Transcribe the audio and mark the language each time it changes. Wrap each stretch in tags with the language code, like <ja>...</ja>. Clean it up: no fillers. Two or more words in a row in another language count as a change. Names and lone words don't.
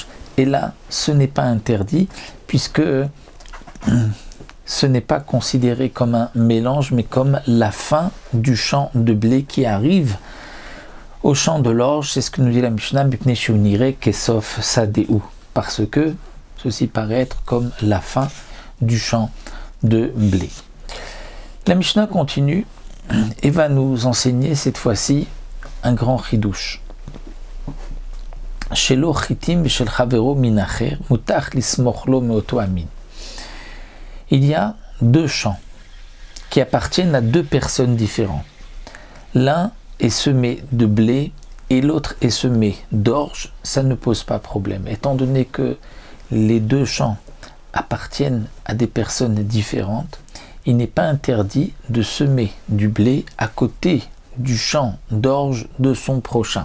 <fr>Et là, ce n'est pas interdit puisque ce n'est pas considéré comme un mélange, mais comme la fin du champ de blé qui arrive au champ de l'orge. C'est ce que nous dit la Mishnah,</fr> <he>כסוף שדהו,</he> <fr>parce que ceci paraît être comme la fin du champ de blé. La Mishnah continue et va nous enseigner cette fois-ci un grand chidouche.</fr> <he>שלו חיטים של חבירו מין אחר מותר לסמוך לו מאותו המין.</he> <fr>Il y a deux champs qui appartiennent à deux personnes différentes. L'un est semé de blé et l'autre est semé d'orge. Ça ne pose pas problème. Étant donné que les deux champs appartiennent à des personnes différentes, il n'est pas interdit de semer du blé à côté du champ d'orge de son prochain.</fr>